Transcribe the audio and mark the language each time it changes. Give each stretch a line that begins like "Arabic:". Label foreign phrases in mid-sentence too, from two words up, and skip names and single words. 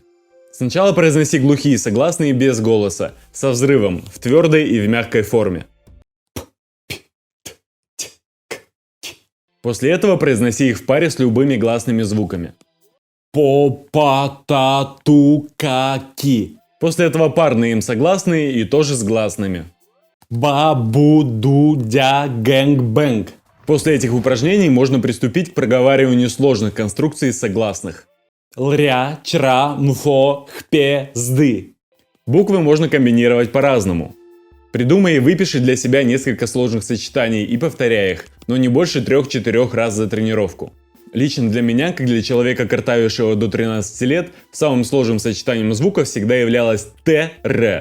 Russian: Сначала произноси глухие согласные без голоса, со взрывом, в твердой и в мягкой форме. После этого произноси их в паре с любыми гласными звуками. По-па-та-ту-ка-ки. После этого парные им согласные и тоже с гласными. Ба-бу-ду-дя-гэнг-бэнг. После этих упражнений можно приступить к проговариванию сложных конструкций согласных. Лря, чра, мфо, хпе, зды. Буквы можно комбинировать по-разному. Придумай и выпиши для себя несколько сложных сочетаний и повторяй их, но не больше 3-4 раз за тренировку. Лично для меня, как для человека, картавившего до 13 лет, самым сложным сочетанием звуков всегда являлось т-р.